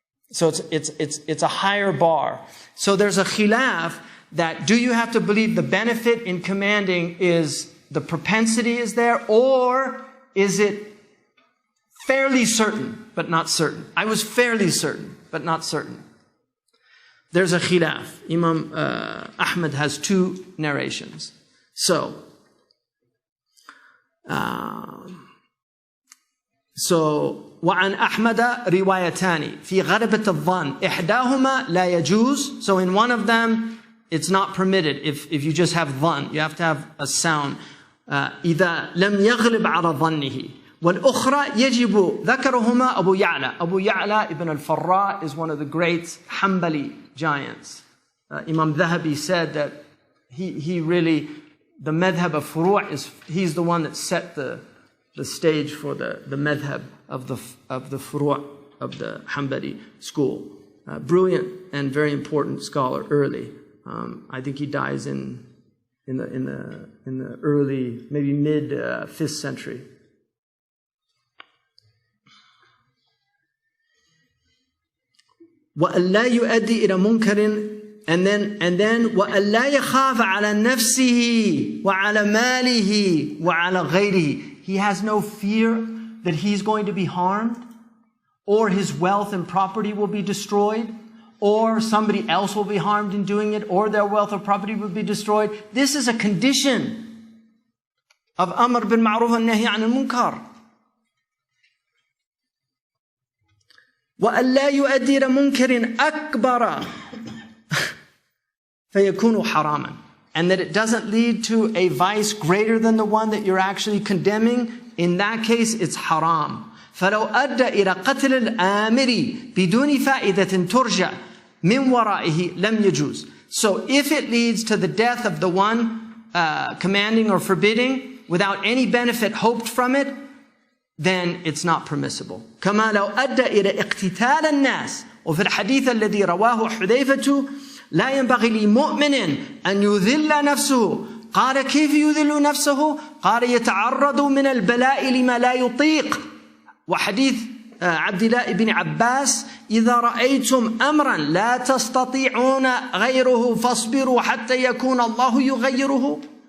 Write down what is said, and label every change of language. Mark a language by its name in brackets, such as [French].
[English] So it's a higher bar. So there's a khilaf that do you have to believe the benefit in commanding is the propensity is there, or is it fairly certain, but not certain? I was fairly certain, but not certain. There's a khilaf. Imam Ahmad has two narrations. [Arabic] So وعن أحمد روايتان في غلبة الظن إحداهما لا يجوز. [English] So in one of them, it's not permitted if you just have dhann. You have to have a sound. [Arabic] إذا لم يغلب على ظنه. والأخرى يجب ذكرهما أبو يعلى. [English] Abu Ya'la ibn al-Farra is one of the great Hanbali giants. Imam Dhahabi said that he really, the madhab of furu' he's the one that set the stage for the madhab of the furu' of the Hanbali school. Brilliant and very important scholar early. I think he dies in the early, maybe mid 5th century. [Arabic] وَأَلَّا يُؤَدِّي إِلَى مُنْكَرٍ [English] and then [Arabic] وَأَلَّا يَخَافَ عَلَى نَفْسِهِ وَعَلَى مَالِهِ وَعَلَى غَيْرِهِ. [English] He has no fear that he's going to be harmed, or his wealth and property will be destroyed, or somebody else will be harmed in doing it, or their wealth or property will be destroyed. This is a condition of Amr bil Ma'ruf and Nahy anil Munkar. [Arabic] وَأَلَّا يُؤَدِّرَ مُنكَرٍ أَكْبَرَ فَيَكُونُ حَرَامًا. [English] And that it doesn't lead to a vice greater than the one that you're actually condemning. In that case, it's haram. [Arabic] فَلَوْ أَدَّى إِلَى قَتْلِ الْآمِرِ بِدُونِ فَائِدَةٍ تُرْجَى مِنْ وَرَائِهِ لَمْ يَجُوزْ. [English] So if it leads to the death of the one commanding or forbidding without any benefit hoped from it, then it's not permissible. [Arabic] كما لو أدى إلى اقتتال الناس. وفي الحديث الذي رواه حذيفة لا ينبغي لمؤمن أن يذل نفسه. قال كيف يذل نفسه؟ قال يتعرض من البلاء لما لا يطيق. وحديث عبد الله بن عباس إذا رأيتم أمرا لا تستطيعون غيره فاصبروا حتى يكون الله يغيره.